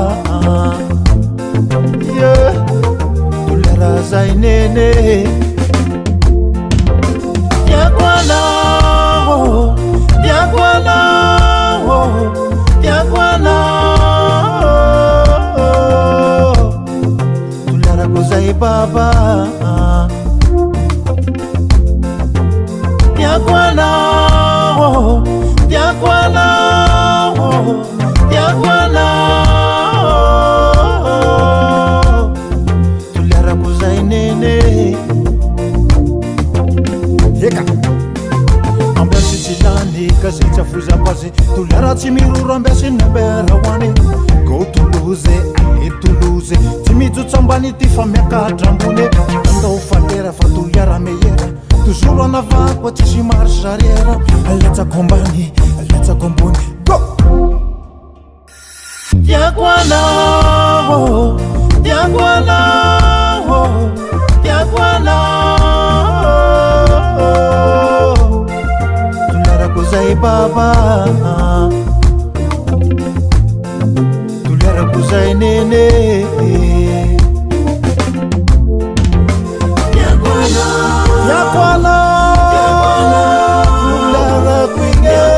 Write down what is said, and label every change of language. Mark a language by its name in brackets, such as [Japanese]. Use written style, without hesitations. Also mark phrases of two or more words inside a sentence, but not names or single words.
[Malagasy] toliara zay nene tiako anao tiako anao tiako anao toliarako zay baba tiako anao tiako anao tiako anao toliarako zay nene eka ambiasy tsy lany ka zay tsy afozapazy toliara tsy miroro ambiasy nambera hoany go toloze ale toloze tsy mijotso ambany ty fa miakatra ambony andao falera fa toliara meyera [French] toujours en avant quoi tu suis marche arrière [Malagasy] aletsako ambany aletsako ambony go tiako anao tiako anao tiako anao toliarako zay baba toliarako zay nene tiako anao toliarako ine